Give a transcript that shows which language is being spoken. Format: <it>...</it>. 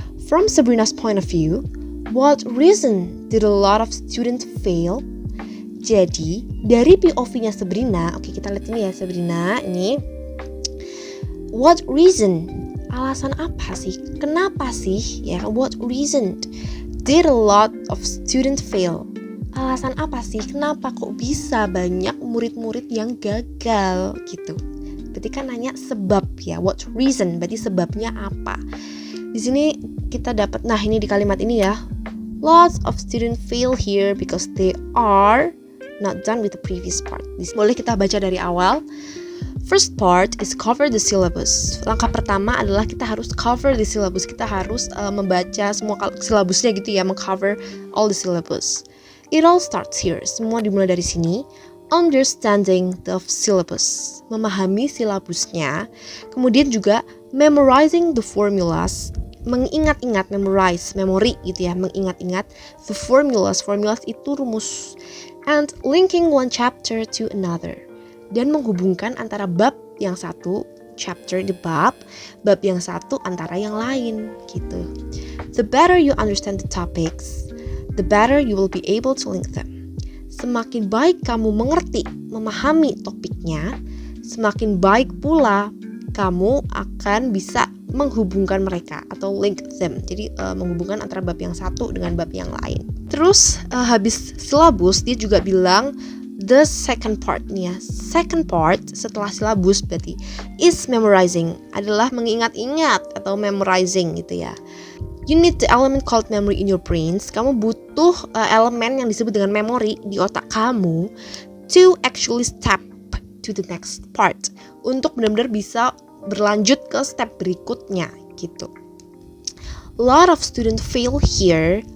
<en>From Sabrina's point of view, what reason did a lot of students fail?</en> <id>Jadi, dari POV-nya Sabrina, oke kita lihat ini ya Sabrina, ini.</id> <en>What reason?</en> <id>Alasan apa sih? Kenapa sih? Ya,</id> <en>what reason did a lot of students fail?</en> <id>Alasan apa sih? Kenapa kok bisa banyak murid-murid yang gagal gitu? Berarti kan nanya sebab ya,</id> <en>what reason?</en> <id>Berarti sebabnya apa? Di sini kita dapat, nah ini di kalimat ini ya,</id> <en>lots of students fail here because they are not done with the previous part.</en> <id>Boleh kita baca dari awal.</id> <en>First part is cover the syllabus.</en> <id>Langkah pertama adalah kita harus</id> <en>cover the syllabus.</en> <id>Kita harus membaca semua silabusnya gitu ya, mengcover</id> <en>all the syllabus. It all starts here.</en> <id>Semua dimulai dari sini.</id> <en>Understanding the syllabus,</en> <id>memahami silabusnya. Kemudian juga</id> <en>memorizing the formulas,</en> <id>mengingat-ingat, memori gitu ya, mengingat-ingat</id> <en>the formulas.</en> <id>Formulas itu rumus.</id> <en>And linking one chapter to another,</en> <id>dan menghubungkan antara bab yang satu, chapter di bab yang satu antara yang lain gitu.</id> <en>The better you understand the topics, the better you will be able to link them.</en> <id>Semakin baik kamu mengerti, memahami topiknya, semakin baik pula kamu akan bisa menghubungkan mereka atau</id> <en>link them.</en> <id>Jadi menghubungkan antara bab yang satu dengan bab yang lain. Terus habis silabus dia juga bilang</id> <en>the second part</en> <id>nih ya.</id> <en>Second part</en> <id>setelah silabus berarti</id> <en>is memorizing,</en> <id>adalah mengingat-ingat atau memorizing gitu ya.</id> <en>You need the element called memory in your brains.</en> <id>Kamu butuh elemen yang disebut dengan memori di otak kamu</id> <en>to actually step to the next part,</en> <id>untuk benar-benar bisa berlanjut ke step berikutnya gitu.</id> <en>A lot of students fail here.</en>